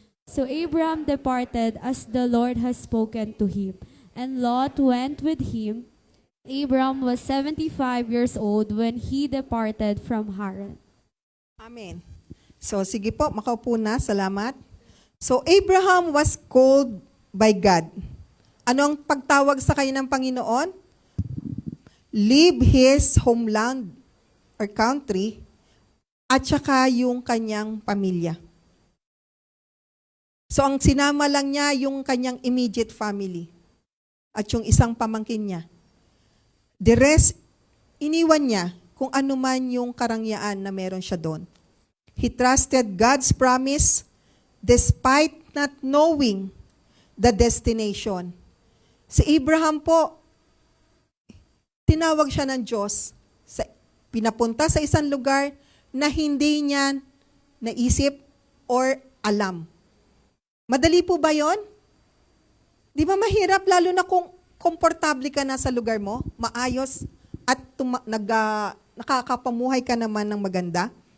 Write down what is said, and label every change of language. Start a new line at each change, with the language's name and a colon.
English: So Abram departed as the Lord has spoken to him, and Lot went with him. Abram was 75 years old when he departed from Haran.
Filipino: Amen. So sige po, makaupo na. Salamat.
English: So Abraham was called by God.
Filipino: Ano ang pagtawag sa kanya ng Panginoon?
English: Leave his homeland or country
Filipino: at saka yung kanyang pamilya. So ang sinama lang niya yung kanyang immediate family at yung isang pamangkin niya.
English: The rest,
Filipino: iniwan niya kung ano man yung karangyaan na meron siya doon.
English: He trusted God's promise despite not knowing the destination.
Filipino: Si Abraham po, tinawag siya ng Diyos, pinapunta sa isang lugar na hindi niya naisip or alam. Madali po ba yon? Di ba mahirap, lalo na kung komportable ka na sa lugar mo, maayos, at nakakapamuhay ka naman ng maganda?